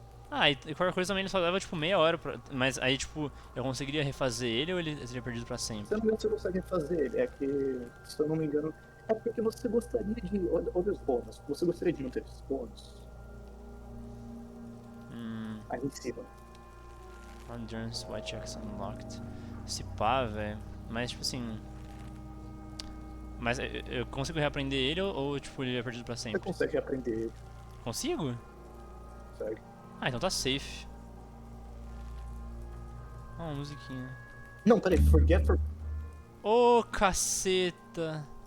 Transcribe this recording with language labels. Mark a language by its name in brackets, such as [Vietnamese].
[Portuguese] Ah, e qualquer coisa também ele só leva tipo meia hora pra... Mas aí tipo, eu conseguiria refazer ele ou ele seria perdido pra sempre? Se eu não me engano, você consegue fazer ele. É que, se eu não me engano, é porque você gostaria de. Olha os bônus. Você gostaria de não ter esses bônus? Aí em cima. [English] Endurance, white checks unlocked. [Portuguese] Se pá, velho. Mas tipo assim. Mas eu consigo reaprender ele ou tipo ele é perdido pra sempre? Você consegue reaprender ele. Consigo? Consegue. Ah, então tá safe. Ah, uma musiquinha. Não, peraí, forget for. Ô, caceta!